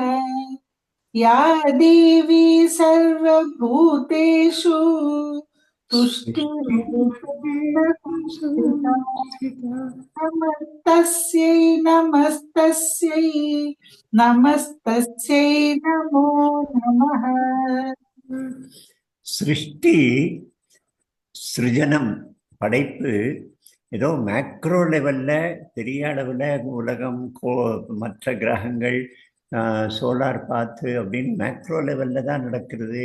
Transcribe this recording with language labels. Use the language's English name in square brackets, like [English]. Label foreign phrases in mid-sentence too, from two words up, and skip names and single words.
[Sanskrit] या देवी सर्वभूतेषु तुष्टिरूपेण संस्थिता नमस्तस्यै नमस्तस्यै नमस्तस्यै नमो नमः। [Tamil] சிருஷ்டி சிருஜனம் படைப்பு ஏதோ [English] macro level [Tamil] பெரிய அளவில் உலகம் மற்ற கிரகங்கள் சோலார் பாத்து அப்படின்னு [English] macro level [Tamil] தான் நடக்கிறது.